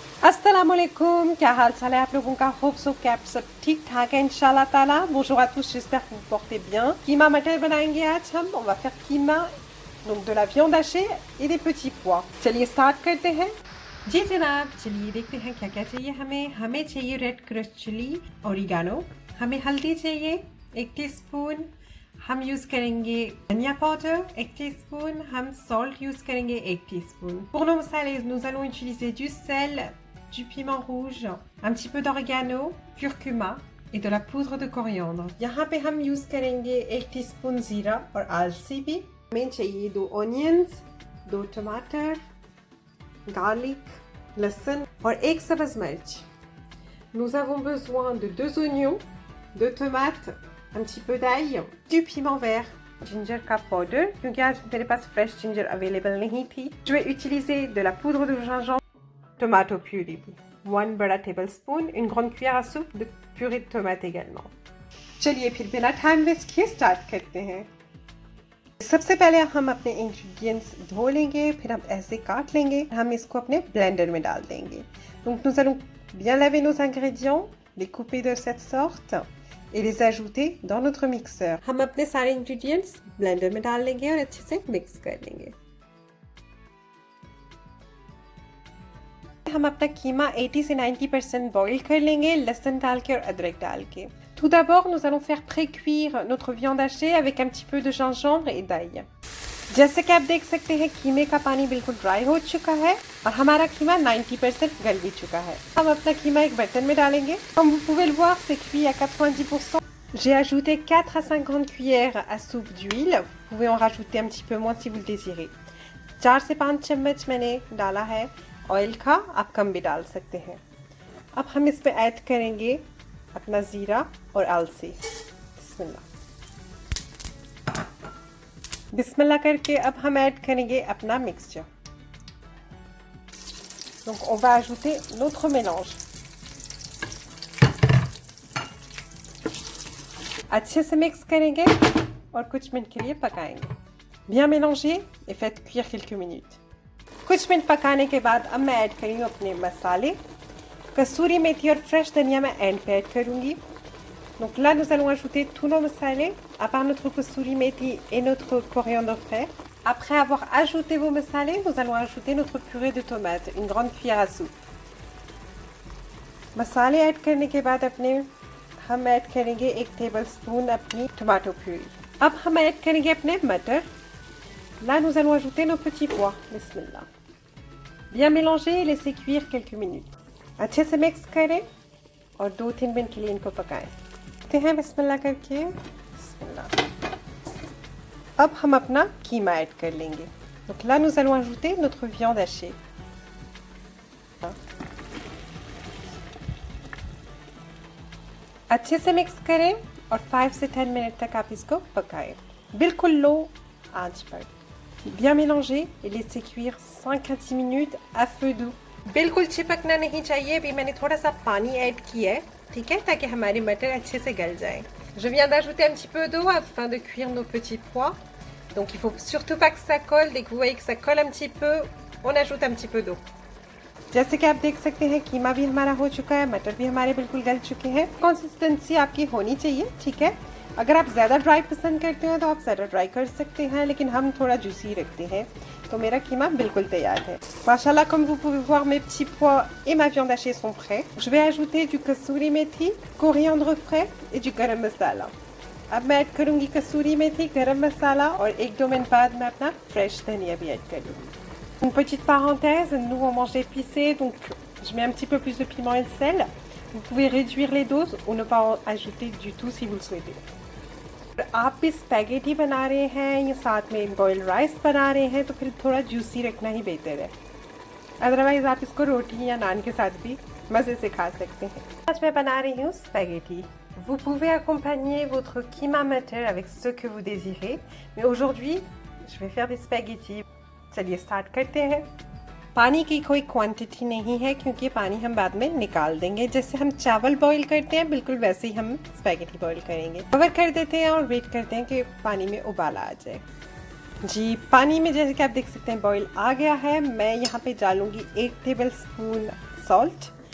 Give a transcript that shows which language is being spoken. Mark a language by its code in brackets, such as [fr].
[hi] अस्सलामुअलैकुम, क्या हाल चाल है आप लोगों का। होप सो कि आप सब ठीक ठाक है इंशाल्लाह ताला। [fr] Bonjour à tous, j'espère que vous portez bien। [hi] कीमा मटर बनाएंगे आज हम। [fr] On va faire कीमा, donc de la viande hachée et des petits pois। [hi] चलिए स्टार्ट करते हैं। जी जनाब, चलिए देखते हैं क्या क्या चाहिए हमें। हमें चाहिए रेड क्रश चिली, ओरिगानो। हमें हल्दी चाहिए 1 टीस्पून। हम यूज़ करेंगे धनिया पाउडर 1 टीस्पून। हम सॉल्ट यूज़ करेंगे 1 teaspoon. [fr] Pour nos salés, nous allons utiliser du sel, du piment rouge, un petit peu d'oregano, curcuma et de la poudre de coriandre। [hi] यहाँ पे हम यूज़ करेंगे 1 टीस्पून जीरा और अलसी भी। हमें चाहिए 2 ऑनियंस, 2 टमाटर, गार्लिक, लहसुन और 1 सब्ज़ मिर्च। [fr] Nous avons besoin de 2 oignons, 2 tomates, un petit peu d'ail, du piment vert, [hi] ginger का powder क्योंकि आज मेरे पास fresh ginger available नहीं थी। [fr] Je vais utiliser de la poudre de gingembre, tomato purée, [hi] 1 बड़ा tablespoon, [fr] une grande cuillère à soupe de purée de tomate également। [hi] चलिए फिर बिना टाइम वेस्ट किए स्टार्ट करते हैं। सबसे पहले हम अपने इंग्रेडिएंट्स धो लेंगे, फिर हम ऐसे काट लेंगे, हम इसको अपने ब्लेंडर में डाल देंगे। [fr] Donc nous allons bien laver nos ingrédients, les couper de cette sorte et les ajouter dans notre mixeur। [hi] हम अपने सारे इंग्रेडिएंट्स ब्लेंडर में डाल लेंगे और अच्छे से मिक्स कर लेंगे। हम अपना कीमा 80 से 90% बॉईल कर लेंगे, लहसुन डाल के और अदरक डाल के। [fr] Tout d'abord, nous allons faire pré-cuire notre viande hachée avec un petit peu de gingembre et d'ail। [hi] जैसे कि आप देख सकते हैं कीमे का पानी बिल्कुल ड्राई हो चुका है और हमारा कीमा 90% गल भी चुका है। हम अपना कीमा एक बर्तन में डालेंगे। [fr] Comme vous pouvez le voir, c'est cuit à 90%। J'ai ajouté 4 à 5 grandes cuillères à soupe d'huile। Vous pouvez en rajouter un petit peu moins si vous le désirez। [hi] 4 से 5 चम्मच मैंने डाला है ऑयल का, आप कम भी डाल सकते हैं। अब हम इसमें ऐड करेंगे अपना ज़ीरा और अलसी। बिस्मिल्लाह बिस्मिल्लाह करके अब हम ऐड करेंगे अपना mixture. [fr] Donc on va ajouter notre mélange। [hi] अच्छे से मिक्स करेंगे और कुछ मिनट के लिए पकाएंगे। [fr] Bien mélanger et faites cuire quelques minutes। [hi] कुछ मिनट पकाने के बाद अब मैं ऐड करूँगी अपने मसाले। कसूरी मेथी और फ्रेश धनिया मैं एंड पे ऐड करूँगी। [fr] Donc là, nous allons ajouter tous nos salés, à part notre kassouri methi et notre coriandre frais. Après avoir ajouté vos salés, nous allons ajouter notre purée de tomates, une grande cuillère à soupe. [hi] मसाले add करने के बाद हम add करेंगे 1 tablespoon अपनी tomato puree. अब हम add करेंगे अपने मटर। [fr] Là, nous allons ajouter nos petits pois. Bismillah. Bien mélanger et laisser cuire quelques minutes. [hi] अच्छे से मिक्स करें और 2-3 मिनट के लिए इनको पकाएं। हैं बिस्मिल्लाह करके। बिस्मिल्लाह। अब हम अपना कीमा ऐड कर लेंगे। [fr] Donc là, nous allons ajouter notre viande hachée। [hi] अच्छे से मिक्स करें और 5 से 10 मिनट तक आप इसको पकाएं, बिल्कुल लो आंच पर। [fr] Bien mélanger et laisser cuire 5 à 10 minutes à feu doux। [hi] बिल्कुल चिपकना नहीं चाहिए। अभी मैंने थोड़ा सा पानी ऐड किया है, ठीक है, ताकि हमारे मटर अच्छे से गल जाएं। [fr] Je viens d'ajouter un petit peu d'eau afin de cuire nos petits pois. Donc il faut surtout pas que ça colle. Dès que vous voyez que ça colle un petit peu, on ajoute un petit peu d'eau. [hi] जैसे कि आप देख सकते हैं कीमा भी हमारा हो चुका है, मटर भी हमारे बिल्कुल गल चुके हैं। कंसिस्टेंसी आपकी होनी चाहिए, ठीक है। अगर आप ज़्यादा ड्राई पसंद करते हैं तो आप ज़्यादा ड्राई कर सकते हैं, लेकिन हम थोड़ा जूसी रखते हैं। तो मेरा कीमा बिल्कुल तैयार है। [fr] Machallah, comme vous pouvez voir, mes petits pois et ma viande hachée sont prêts. Je vais ajouter du kassouri methi, coriandre frais et du garam masala. [hi] अब मैं ऐड करूँगी कसूरी मेथी, गरम मसाला और 1-2 मिनट बाद मैं अपना फ्रेश धनिया भी ऐड करूँगी। [fr] Une petite parenthèse, nous on mange épicé, donc je mets un petit peu plus de piment et de sel. Vous pouvez réduire les doses ou ne pas en ajouter du tout si vous le souhaitez. [hi] आप भी spaghetti बना रहे हैं या साथ में boiled rice बना रहे हैं तो फिर थोड़ा जूसी रखना ही बेहतर है। अदरवाइज़ आप इसको रोटी या नान के साथ भी मज़े से खा सकते हैं। आज मैं बना रही हूँ spaghetti. [fr] Vous pouvez accompagner votre keema mटर avec ce que vous désirez, mais aujourd'hui je vais faire des spaghettis। [hi] चलिए स्टार्ट करते हैं। पानी की कोई क्वांटिटी नहीं है क्योंकि पानी हम बाद में निकाल देंगे। जैसे हम चावल बॉईल करते हैं बिल्कुल वैसे ही हम स्पैगेटी बॉईल करेंगे। कवर कर देते हैं और वेट करते हैं कि पानी में उबाल आ जाए। जी, पानी में जैसे कि आप देख सकते हैं बॉईल आ गया है। मैं यहाँ पे डालूँगी 1 टेबलस्पून सॉल्ट।